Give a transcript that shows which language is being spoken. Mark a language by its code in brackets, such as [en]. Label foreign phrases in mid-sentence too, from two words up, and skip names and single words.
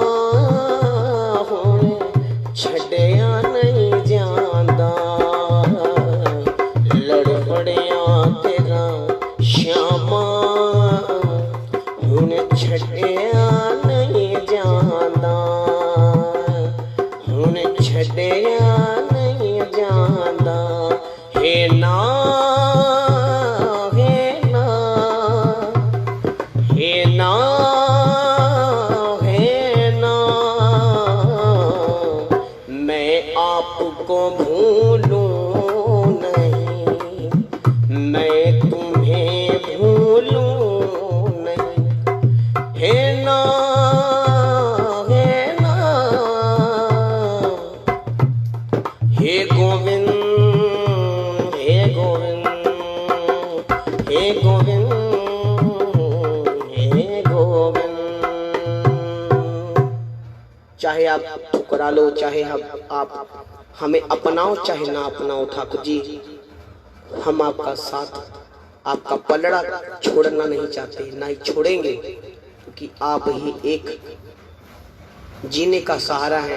[pa] ਹੁਣ ਛੱਡਿਆ ਨਹੀਂ ਜਾਂਦਾ ਲੜ ਫੜਿਆ ਤੇਰਾ ਸ਼ਿਆਮਾ ਹੁਣ ਛੱਡਿਆ ਨਹੀਂ ਜਾਂਦਾ ਹੁਣ ਛੱਡਿਆ ਨਹੀਂ ਜਾਂਦਾ ਹੇ ਨਾ ਹੇ ਨਾ [hi] हे ना हे ना मैं आपको भूलूं नहीं मैं तुम्हें भूलूं नहीं हे ना हे ना हे गोविंद हे गोविंद हे गोविंद हे गोविंद चाहे आप ठुकरा लो, चाहे आप हमें अपनाओ चाहे ना अपनाओ, ठाकुर जी हम आपका साथ, आपका पलड़ा छोड़ना नहीं चाहते, ना ही छोड़ेंगे, क्योंकि आप ही एक जीने का सहारा है।